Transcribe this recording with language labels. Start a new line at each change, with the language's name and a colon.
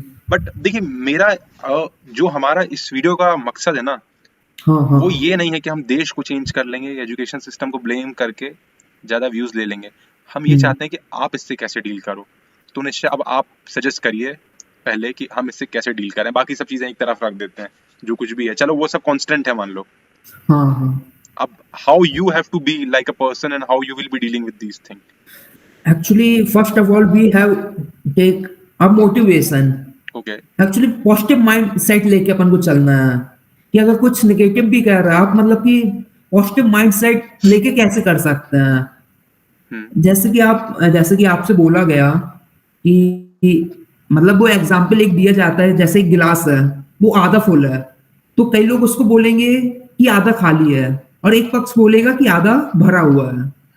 Hindi: But देखिए मेरा जो हमारा इस वीडियो का मकसद है ना, वो ये नहीं है कि हम देश को चेंज कर लेंगे, एजुकेशन सिस्टम को ब्लेम करके ज्यादा व्यूज ले लेंगे। हम ये चाहते हैं कि आप इससे कैसे डील करो। तो निश्चय अब आप सजेस्ट करिए पहले कि हम इससे कैसे डील करें, बाकी सब चीजें एक तरफ रख देते हैं, जो कुछ भी है चलो वो सब कांस्टेंट है मान लो।
English: अब how you have to be like a person and how you will be dealing with these things. Actually, first of all, we have take a motivation. Okay.
Hindi: Actually, positive mindset लेके अपन को चलना है कि अगर कुछ नेगेटिव भी कह रहा है आप, मतलब कि पॉजिटिव माइंडसेट लेके कैसे कर सकते हैं। जैसे कि आपसे बोला गया कि मतलब वो एग्जाम्पल एक दिया जाता है, जैसे एक गिलास है वो आधा फुल है, तो कई लोग उसको बोलेंगे कि आधा खाली है, और एक पक्ष बोलेगा कि आधा भरा हुआ है।